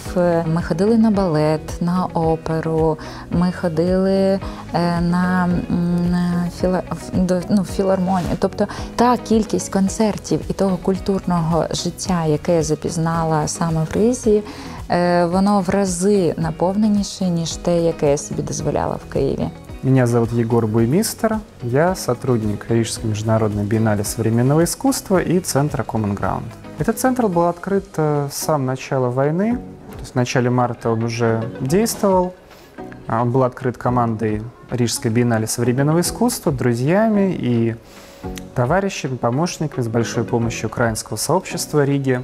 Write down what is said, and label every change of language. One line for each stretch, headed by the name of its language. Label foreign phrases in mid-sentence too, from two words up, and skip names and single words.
Ukrainian: Ми ходили на балет, на оперу, ми ходили на філармонію. Тобто та кількість концертів і того культурного життя, яке я запізнала саме в Ризі, воно в рази наповненіше, ніж те, яке я собі дозволяла в Києві.
Russian: Меня зовут Егор Буймистер, я сотрудник Рижской международной биеннале современного искусства и центра Common Ground. Этот центр был открыт с самого начала войны, то есть в начале марта он уже действовал. Он был открыт командой Рижской биеннале современного искусства, друзьями и товарищами, помощниками, с большой помощью украинского сообщества Риги.